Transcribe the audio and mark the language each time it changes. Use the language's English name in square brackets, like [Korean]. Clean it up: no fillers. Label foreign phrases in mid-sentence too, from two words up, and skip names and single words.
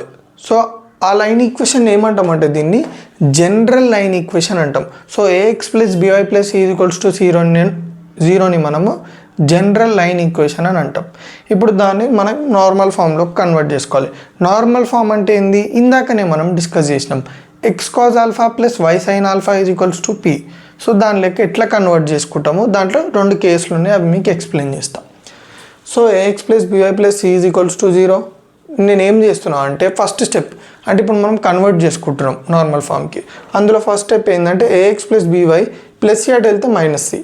[Telugu] సో ఆ [English] line equation [Telugu] ఏమంటామంటే దీన్ని [English] general line equation [Telugu] అంటాం. సో AX + BY + C = 0ని మనము [English] general line equation [Telugu] అని అంటాం. ఇప్పుడు దాన్ని మనం [English] normal formలోకి [Telugu] కన్వర్ట్ చేసుకోవాలి. [English] normal form [Telugu] అంటే ఏంది, ఇందాకనే మనం డిస్కస్ చేసినాం, [English] x cos alpha + y sin alpha = P. [Telugu] సో దాని లెక్క ఎట్లా కన్వర్ట్ చేసుకుంటామో దాంట్లో 2 కేసులు ఉన్నాయి, అవి మీకు ఎక్స్ప్లెయిన్ చేస్తాం. సో AX + BY + C = 0. నేను ఏం చేస్తున్నా అంటే [English] first step [Telugu] అంటే ఇప్పుడు మనం కన్వర్ట్ చేసుకుంటున్నాం [English] normal formకి. [Telugu] అందులో [English] first step [Telugu] ఏంటంటే AX + BY + C అటు వెళ్తే -C.